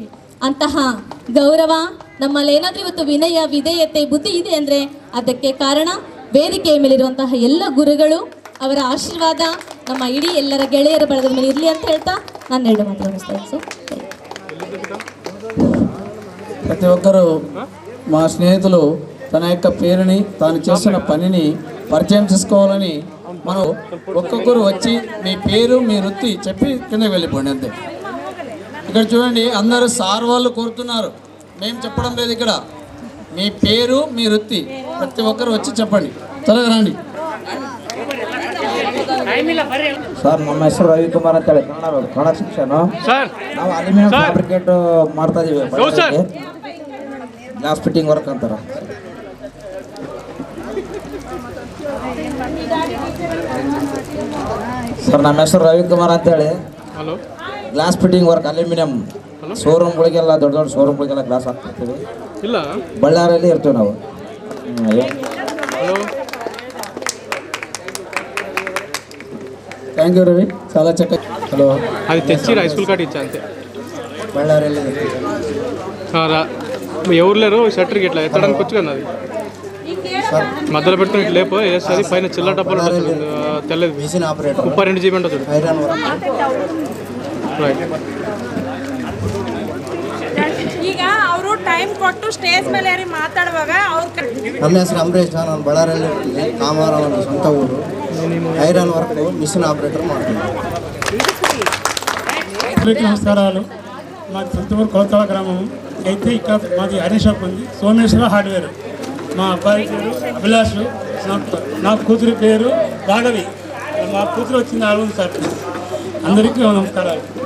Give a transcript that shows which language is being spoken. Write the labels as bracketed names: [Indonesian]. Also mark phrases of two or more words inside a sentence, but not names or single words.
[Kannada] ಅಂತಹ ಗೌರವ ನಮ್ಮಲ್ಲಿ ಏನಾದರೂ ಇವತ್ತು ವಿನಯ, ವಿಧೇಯತೆ, ಬುದ್ಧಿ ಇದೆ ಅಂದರೆ ಅದಕ್ಕೆ ಕಾರಣ ವೇದಿಕೆಯ ಮೇಲಿರುವಂತಹ ಎಲ್ಲ ಗುರುಗಳು, ಅವರ ಆಶೀರ್ವಾದ ನಮ್ಮ ಇಡೀ ಎಲ್ಲರ ಗೆಳೆಯರ ಬಳಗದ ಮೇಲೆ ಇರಲಿ ಅಂತ ಹೇಳ್ತಾ ನಾನು 2 ಮಾತು ಮುಗಿಸ್ತಾ ಇದ್ದೀನಿ ಸರ್. [Telugu] ಪ್ರತಿ ఒక్కరూ మా స్నేహితులు తన యొక్క పేరుని తాను చేస్తున్న పనిని పరిచయం చేసుకోవాలని మనం ఒక్కొక్కరు వచ్చి మీ పేరు మీ వృత్తి చెప్పి కిందకి వెళ్ళిపోండి అంతే. ఇక్కడ చూడండి, అందరూ సార్ వాళ్ళు కోరుతున్నారు, మేము చెప్పడం లేదు. ఇక్కడ మీ పేరు మీ వృత్తి ప్రతి ఒక్కరు వచ్చి చెప్పండి. త్వరగా రండి. [Kannada] ಸರ್, ನಮ್ಮ ಹೆಸರು ರವಿಕುಮಾರ್ ಅಂತೇಳಿ, ಕನ್ನಡ ಶಿಕ್ಷಣ. ನಾವು [English] aluminium fabricate [Kannada] ಮಾಡ್ತಾ ಇದೀವಿ. [English] glass fitting work [Kannada] ಅಂತಾರ. ಸರ್, ನಮ್ಮ ಹೆಸರು ರವಿಕುಮಾರ್ ಅಂತೇಳಿ, [English] glass fitting work aluminium [Kannada] ಶೋರೂಮ್ಗಳಿಗೆಲ್ಲ, ದೊಡ್ಡ ದೊಡ್ಡ ಶೋರೂಮ್ಗಳಿಗೆಲ್ಲ ಗ್ಲಾಸ್ ಹಾಕ್ತಿರ್ತೀವಿ. ಬಳ್ಳಾರಿಯಲ್ಲಿ ಇರ್ತೀವಿ ನಾವು. [English] thank you [Telugu] రవి, చాలా చక్కగా. హలో, అది తెచ్చి హై స్కూల్ కాడ ఇచ్చా అంతే. బళ్ళారిలో ఎవరు లేరు షట్టర్కి ఇట్లా ఎత్తడానికి వచ్చు కదా, అది మధ్యలో పెట్టుకుని ఇట్లా లేపో వేస్తుంది. పైన చిల్లర డబ్బాలు ఉంటుంది, తెల్లది ముప్పై 2 GB ఉంటుంది. రైట్. [Kannada] ಈಗ ಅವರು ಟೈಮ್ ಕೊಟ್ಟು ಸ್ಟೇಜ್ ಮೇಲೆ ಏರಿ ಮಾತಾಡುವಾಗ ನಮ್ಮ ಹೆಸರು ಅಂಬರೀಶ್. ನಾನು ಬಳ್ಳಾರಿಯಲ್ಲಿ ಇರ್ತೀನಿ. ಕಾಮಾರ ನನ್ನ ಸ್ವಂತ ಊರು. [English] iron work machine operator ಮಾಡ್ತೀನಿ. [Telugu] అందరికీ నమస్కారాలు. మాది సొంత ఊరు కొలతల గ్రామం. అయితే ఇక్కడ మాది [English] iron shop [Telugu] ఉంది, సోమేశ్వర హార్డ్వేర్. మా అబ్బాయి పేరు అభిలాష్, నా కూతురి పేరు రాఘవి. మా కూతురు వచ్చింది ఆల్బమ్ సార్. అందరికీ నమస్కారాలు.